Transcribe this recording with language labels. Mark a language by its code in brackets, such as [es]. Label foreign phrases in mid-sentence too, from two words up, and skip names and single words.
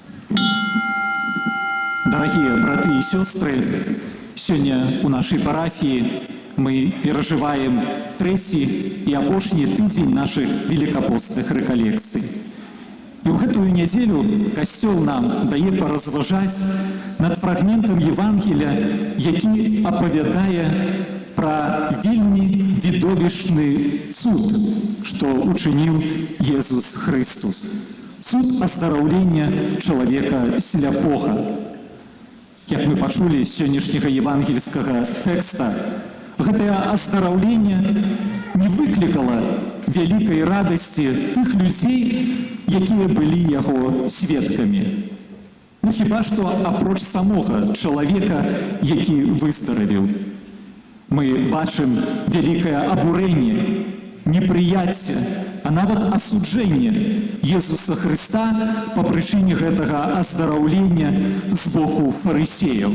[ru] Дорогие браты и сестры, сегодня у нашей парафии мы переживаем третий и [be] апошні тыдзень [ru] наших великопостных реколлекций. И в эту неделю Костел нам дает поразважать над фрагментом Евангелия, [be] який оповедает про вельми видовищный цуд, [ru] что учинил Иисус Христос. Цуд оздоровления человека сляпога. [be] Як мы почули з сённяшняга евангельскага тэкста, гэтае [ru] оздоровление не выкликало великой радости тых людей, [be] якія былі яго сведкамі. Ну хіба што апроч самога чалавека, які выздаравіў. Мы бачым вялікае абурэнне, непрыяцце, а нават асуджэнне Иисуса Христа по прычыне гэтага оздоровлення з боку фарысеяў.